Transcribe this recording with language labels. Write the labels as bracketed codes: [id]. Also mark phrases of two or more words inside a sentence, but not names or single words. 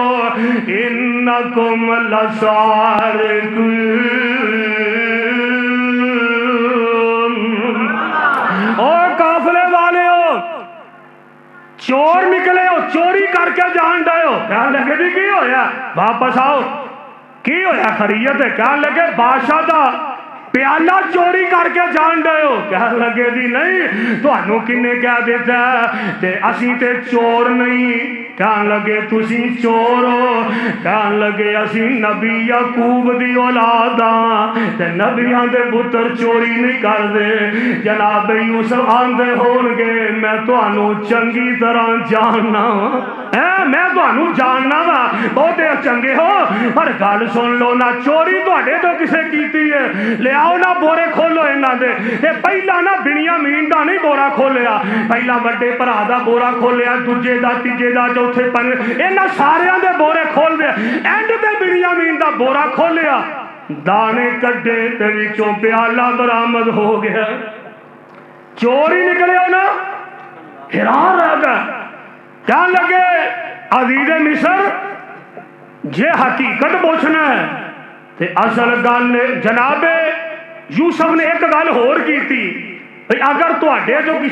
[ar] انکم لسارقون [pa] او قافلے والے ہو چور نکلے ہو چوری کر کے جان ڈے ہو کہنے لگے جی کی ہویا واپس آؤ کی ہویا خریت ہے کہنے لگے بادشاہ دا پیالہ چوری کر کے جان ڈے ہو کہنے لگے جی نہیں تو انہوں کنے کہہ دیتا ہے تے اسی تے چور نہیں کہنے لگے تسی چور ہو کہنے لگے اسی نبی یعقوب دی اولاداں تے نبیاں دے پتر چوری نہیں کر دے جناب یوسف آندے ہون گے میں تو انہوں چنگی طرح جاننا میں تو انہوں جاننا وا بہتے چنگے ہو پر گل سن لو نہ چوری تو اڈے تو کسے کیتی ہے لے آؤ نہ بورے کھولو انہاں دے تے پہلا نہ بنیامین دا نہیں بورا کھولیا پہلا بڑے بھرا دا بورا کھولیا دوجے دا تیجے دا چوتھے پنجویں انہاں ساریاں دے بورے کھول دے اینڈ تے بنیامین دا بورا کھولیا دانے کڈے تے وچوں پیالہ برآمد ہو گیا چوری نکلے ہو نا حیران رہ گئے کہنے لگے عزیز مصر جے حقیقت پوچھنا ہے تے اصل گل جناب یوسف نے ایک گل ہور کی تھی اگر تواڈے جو کسی